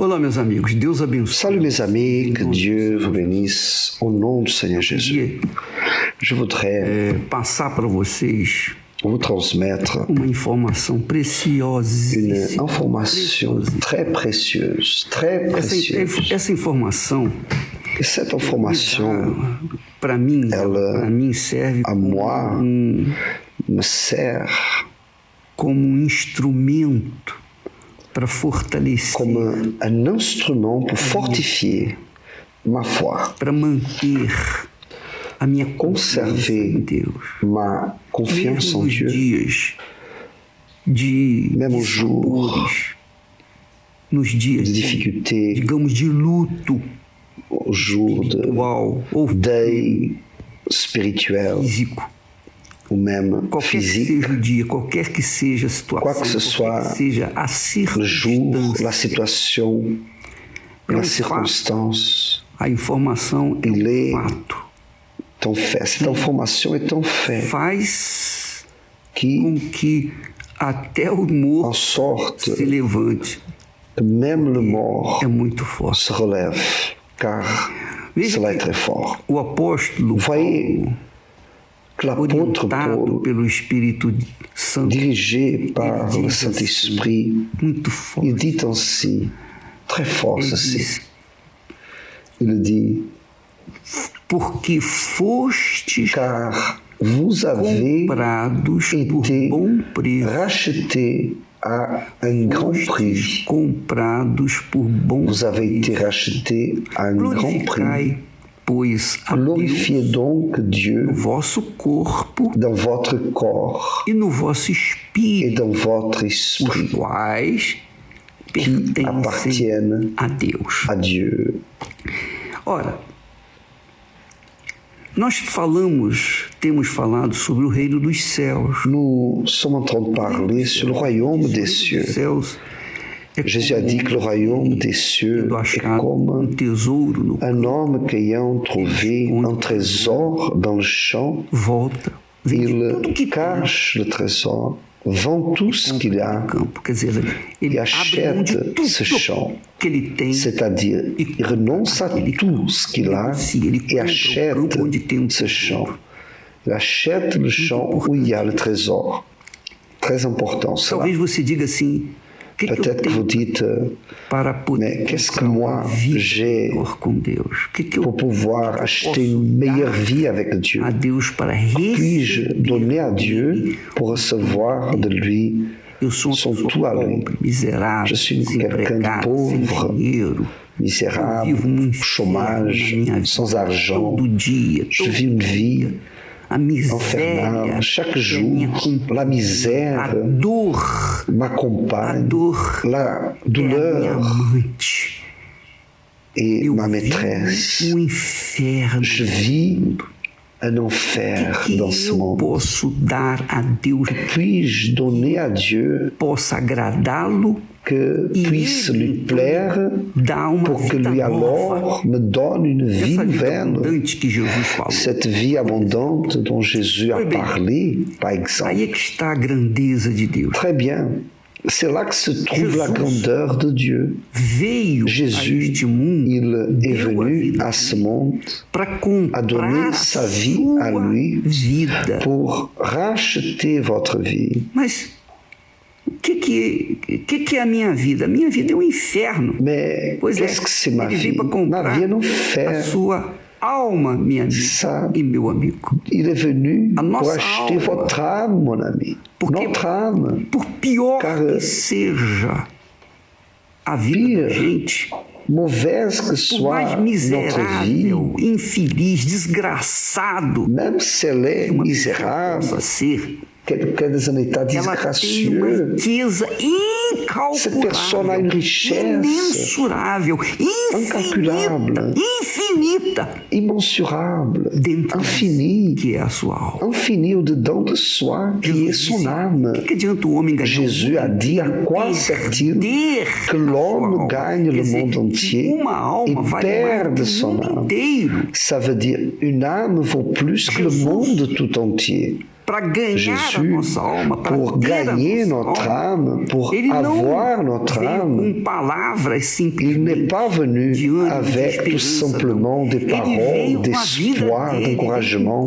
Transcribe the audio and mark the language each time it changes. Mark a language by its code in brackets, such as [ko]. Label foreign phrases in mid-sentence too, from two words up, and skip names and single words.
[pt] Shalom, meus amigos. Deus abençoe. [fr] Salut mes amis, que Dieu vous bénisse au nom du Seigneur Jésus. Je voudrais [pt] Passar para vocês [fr] vous transmettre [pt] uma informação preciosa. [fr] une information très précieuse, très précieuse. [pt] Essa informação, [fr] Et cette information, [pt] para mim [fr] elle, [pt] serve [fr] à moi, me sert [pt] como instrumento para fortalecer, [fr] comme un instrument pour fortifier ma foi, [pt] para manter a minha confiança em [fr] conserver [pt] Deus. [fr] ma confiance en [pt] Mesmo nos [fr] Dieu, [pt] dias de [fr] même au jour [pt] dissabores, nos dias [fr] de difficultés, [pt] digamos, de luto [fr] au jour de [pt] espiritual ou [fr] deuil spirituel [pt] físico. [fr] ou même [pt] Qualquer que [fr] physique, [pt] seja o dia, qualquer que seja a situação, [fr] Quoi que ce soit, [pt] qualquer que seja a [fr] le jour, la [pt] circunstância, [fr] situation, [pt] É [fr] la [pt] fato. [fr] circonstance, [pt] a informação é [fr] Il est [pt] um fato. [fr] ton fait. Cette information est un fait [pt] Faz [fr] qui, [pt] com que até o [fr] en [pt] morto [fr] sorte [pt] se levante. [fr] que même le mort [pt] É muito forte. [fr] se relève, car [pt] Veja [fr] cela [pt] que [fr] est très fort. [pt] o apóstolo [fr] Voyez [pt] Paulo, [fr] que l'apôtre [pt] orientado [fr] Paul, [pt] pelo Espírito Santo, [fr] dirigé par Il le dit Saint-Esprit, [pt] muito forte. [fr] il dit ainsi, très fort [pt] Ele [fr] ceci, [pt] diz, [fr] il dit, [pt] porque fostes [fr] car vous avez [pt] comprados por [fr] été [pt] bom preço. [fr] rachetés à un grand prix. [pt] Comprados por bom [fr] Vous avez été [pt] preço. [fr] rachetés à un grand prix. [pt] Glorificai, pois, a Deus [fr] Glorifiez donc Dieu [pt] no vosso corpo [fr] dans votre corps [pt] e no vosso [fr] et [pt] espírito, [fr] dans votre [pt] os [fr] esprit [pt] quais [fr] qui [pt] pertencem [fr] appartiennent [pt] a Deus. [fr] à Dieu. [pt] Ora, nós temos falado sobre o reino dos céus. [fr] Nous sommes en train de parler sur le royaume des cieux. [pt] Céus é [fr] Jésus a dit que le royaume des cieux [pt] tendo [fr] est [pt] achado [fr] comme [pt] tesouro no [fr] un homme qu'ayant trouvé un trésor dans le champ, [pt] volta, vende tudo que [fr] il [pt] tem [fr] cache le trésor, vend tout ce qu'il [pt] no [fr] a, [pt] campo. Quer dizer, ele e abre mão de [fr] achète [pt] tudo [fr] ce champ. [pt] que ele tem. [fr] C'est-à-dire, il renonce à tout ce qu'il a et achète ce champ. Il achète le champ où il y a le trésor. Très important cela. [pt] Talvez você diga assim, o que eu [fr] Peut-être que vous [pt] tenho [fr] dites, [pt] para poder [fr] mais qu'est-ce que [pt] comprar [fr] moi [pt] uma vida [fr] j'ai [pt] melhor com Deus? O que eu [fr] pour pouvoir acheter une meilleure vie avec Dieu? [pt] a Deus para [fr] Puis-je [pt] receber [fr] donner à Dieu [pt] dele? [fr] pour recevoir de lui [pt] Eu sou uma [fr] son [pt] pessoa [fr] tout à lui? [pt] pobre, miserável, [fr] Je suis quelqu'un de [pt] desempregado, sem [fr] pauvre, [pt] dinheiro. [fr] misérable, [pt] Eu vivo um inferno [fr] chômage, [pt] na minha vida, [fr] sans argent. [pt] todo dia, [fr] Je [pt] todo [fr] vis une vie [pt] a miséria, [fr] infernale. Chaque [pt] é a minha [fr] jour, [pt] companhia, [fr] la [pt] a [fr] misère [pt] dor, [fr] m'accompagne, [pt] dor [fr] la [pt] é a minha [fr] douleur [pt] amante. [fr] est [pt] Eu [fr] ma [pt] vivo [fr] maîtresse. [pt] um inferno. [fr] Je vis un enfer [pt] que [fr] dans ce [pt] eu [fr] monde. [pt] posso dar a Deus, [fr] Puis-je donner à Dieu [pt] possa agradá-lo [fr] que [pt] e [fr] puisse [pt] ele [fr] lui plaire [pt] dar uma [fr] pour que [pt] vida [fr] lui [pt] nova. [fr] alors me donne une vie [pt] Essa vida [fr] nouvelle? [pt] abundante que Jesus falou. [fr] Cette vie abondante dont Jésus a Oui, bien. parlé, par exemple. [pt] Aí é que está a grandeza de Deus. [fr] Très bien. C'est là que se trouve la [pt] Jesus [fr] grandeur de Dieu. [pt] Veio a [fr] Jésus, [pt] este mundo [fr] il est [pt] deu a [fr] venu [pt] vida [fr] à ce monde [pt] para [fr] a [pt] comprar [fr] donner [pt] a [fr] sa vie à [pt] sua [fr] lui [pt] vida. [fr] pour racheter votre vie. [pt] Mas o que é a minha vida? A minha vida é um inferno. [fr] Mais [pt] Pois é, [fr] qu'est-ce que c'est ma [pt] ele [fr] vie? [pt] veio para [fr] Ma [pt] comprar [fr] vie est un [pt] a [fr] enfer. [pt] sua alma, minha amiga [fr] Ça, [pt] e meu amigo. [fr] il est venu [pt] A [fr] pour [pt] nossa [fr] acheter [pt] alma. [fr] votre âme, mon ami. [pt] Porque- [fr] Notre âme. [pt] Por pior [fr] Car- [pt] que seja a vida da [fr] Pire. [pt] gente, [fr] Mauvaise que [pt] por [fr] soit [pt] mais [fr] notre vie, [pt] miserável, infeliz, desgraçado [fr] même si elle est [pt] que uma pessoa [fr] misérable, [pt] possa ser, [fr] quelqu'un dans un état [pt] ela tem uma [fr] disgracieux, [pt] riqueza [fr] cette personne a une [pt] incalculável, [fr] richesse [pt] imensurável, [fr] incalculable, [pt] infinita, [fr] immensurable, [pt] dentro [fr] infinie, [pt] que é a sua alma. [fr] infinie au-dedans de soi, qui est son âme. [pt] O que adianta o homem ganhar [fr] Jésus a dit à quoi sert-il que l'homme gagne le monde entier [pt] uma [fr] et [pt] alma vale mais [fr] perde [pt] que o [fr] son [pt] mundo [fr] âme? [pt] inteiro. [fr] Ça veut dire une âme vaut plus que le monde tout entier. Jésus, pour gagner notre âme, pour avoir notre âme, il n'est pas venu avec tout simplement des paroles, d'espoir, d'encouragement.